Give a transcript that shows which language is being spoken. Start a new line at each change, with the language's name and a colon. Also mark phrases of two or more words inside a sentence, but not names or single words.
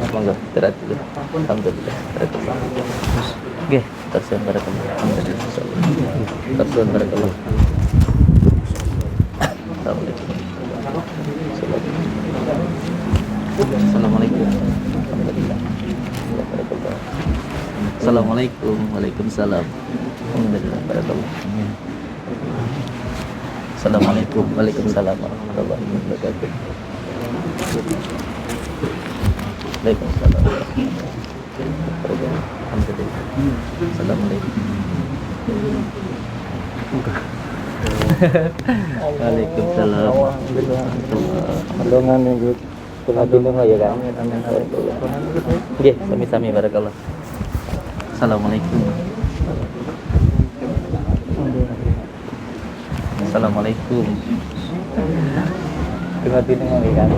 Indonesian: Monggo istirahat dulu. Alhamdulillah.
Javanese: Nggih, terus barakallah.
Arabic: الحمد لله. Terus بارك الله. السلام عليكم. Assalamualaikum. الحمد لله. السلام عليكم. وعليكم السلام. الحمد لله. بارك الله. السلام عليكم. وعليكم السلام ورحمة الله وبركاته. Waalaikumsalam. السلام عليكم. وعليكم السلام.
Indonesian: Alhamdulillah minggu
Javanese: Kula
Indonesian: dulu ya kan.
Javanese: Nggih, sami-sami barakallah.
Arabic: السلام عليكم. السلام عليكم.
Indonesian: Tengah tidur ya kan.